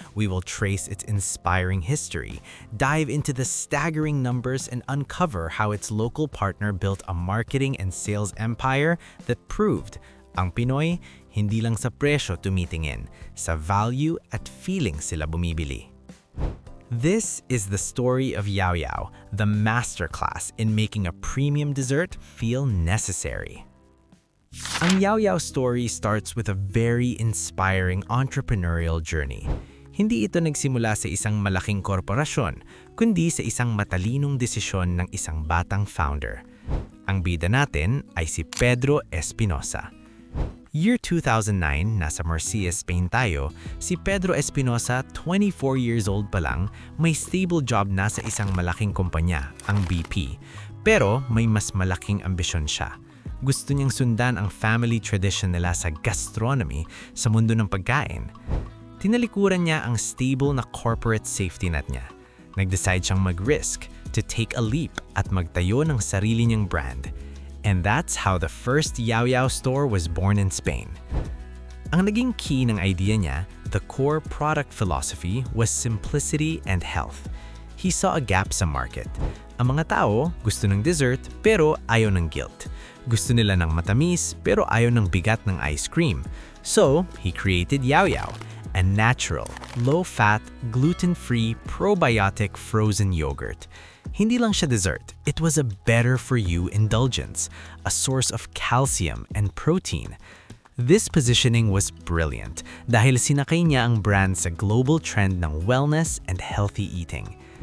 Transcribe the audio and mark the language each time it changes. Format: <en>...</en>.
<en>We will trace its inspiring history, dive into the staggering numbers, and uncover how its local partner built a marketing and sales empire that proved</en> <tl>ang Pinoy hindi lang sa presyo tumitingin, sa value at feeling sila bumibili.</tl> <en>This is the story of Yao Yao, the masterclass in making a premium dessert feel necessary.</en> <tl>Ang Yao Yao story</tl> <en>starts with a very inspiring entrepreneurial journey.</en> <tl>Hindi ito nagsimula sa isang malaking korporasyon, kundi sa isang matalinong desisyon ng isang batang founder. Ang bida natin ay si Pedro Espinosa. Year 2009, nasa Murcia, Spain tayo, si Pedro Espinosa, 24 years old pa lang, may stable job na sa isang malaking kumpanya, ang BP. Pero may mas malaking ambisyon siya. Gusto niyang sundan ang family tradition nila sa gastronomy sa mundo ng pagkain. Tinalikuran niya ang stable na corporate safety net niya. Nag-decide siyang mag-risk,</tl> <en>to take a leap</en> <tl>at magtayo ng sarili niyang brand.</tl> <en>And that's how the first Yao Yao store was born in Spain.</en> <tl>Ang naging key ng idea niya,</tl> <en>the core product philosophy, was simplicity and health. He saw a gap sa market.</en> <tl>Ang mga tao gusto ng dessert pero ayaw ng guilt. Gusto nila ng matamis pero ayaw ng bigat ng ice cream.</tl> <en>So, he created Yao Yao, a natural, low-fat, gluten-free, probiotic frozen yogurt.</en> <tl>Hindi lang siya dessert,</tl> <en>it was a better-for-you indulgence, a source of calcium and protein. This positioning was brilliant</en> <tl>dahil sinakay niya</tl> <en>ang brand sa global trend ng wellness and healthy eating.</en>